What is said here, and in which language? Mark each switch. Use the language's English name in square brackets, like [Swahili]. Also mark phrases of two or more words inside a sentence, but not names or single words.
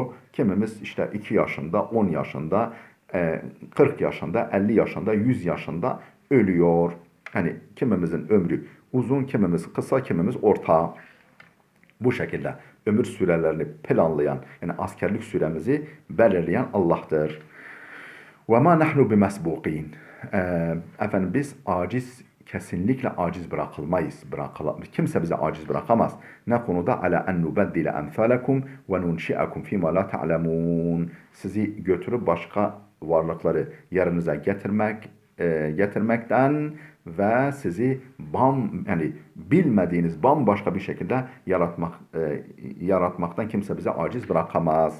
[Turkish] Kimimiz işte 2 yaşında, 10 yaşında, 40 yaşında, 50 yaşında, 100 yaşında ölüyor. Hani kimimizin ömrü uzun, kimimiz kısa, kimimiz orta. Bu şekilde ömür sürelerini planlayan, yani askerlik süremizi belirleyen Allah'tır. [Arabic] وَمَا نَحْنُ بِمَسْبُوقِينَ. [Turkish] Biz kesinlikle aciz bırakılmayız. Kimse bizi aciz bırakamaz. Ne konuda? [Arabic] عَلَىٰ أَن نُّبَدِّلَ أَمْثَالَكُمْ وَنُنشِئَكُمْ فِي مَا لَا تَعْلَمُونَ. [Turkish] Sizi götürüp başka varlıkları yerinize getirmekten ve sizi bilmediğiniz bambaşka bir şekilde yaratmaktan kimse bize aciz bırakamaz.